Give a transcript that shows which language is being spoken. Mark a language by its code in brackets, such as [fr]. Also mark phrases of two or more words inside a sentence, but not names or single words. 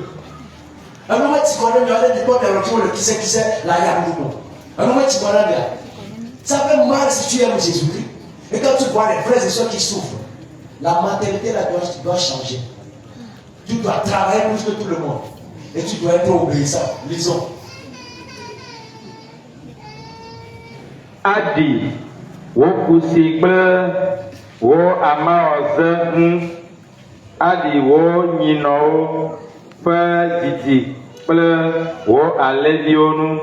[fr] Un moment, tu connais bien les potes de qui c'est la Yamoumou. Un moment, tu connais bien. Ça fait mal si tu aimes Jésus-Christ. Et quand tu vois les frères et sœurs qui souffrent, la mentalité là doit changer. Tu dois travailler plus que tout le monde. Et tu dois être obéissant. Lisons. [ee] Adi, wo kusi kple wo amaoze adi wo nyinɔwo ƒe didi kple wo alẽviwo nu.